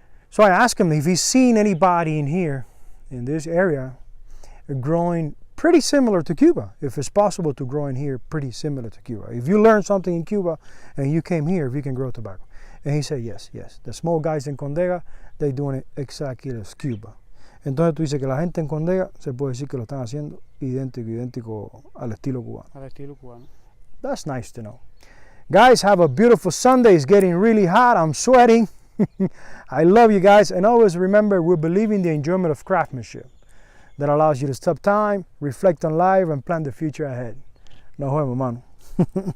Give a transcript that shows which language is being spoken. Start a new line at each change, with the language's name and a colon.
English: So I asked him if he's seen anybody in here, in this area, growing pretty similar to Cuba, if it's possible to grow in here pretty similar to Cuba. If you learn something in Cuba and you came here, if you can grow tobacco. And he said, yes. The small guys in Condega, they're doing it exactly as Cuba.
Spanish: Entonces tú dices que la gente en Condega se puede decir que lo están haciendo idéntico al estilo cubano. Al estilo cubano.
English: That's nice to know. Guys, have a beautiful Sunday. It's getting really hot. I'm sweating. I love you guys. And always remember, we believe in the enjoyment of craftsmanship that allows you to stop time, reflect on life, and plan the future ahead.
Spanish: Nos vemos, mano.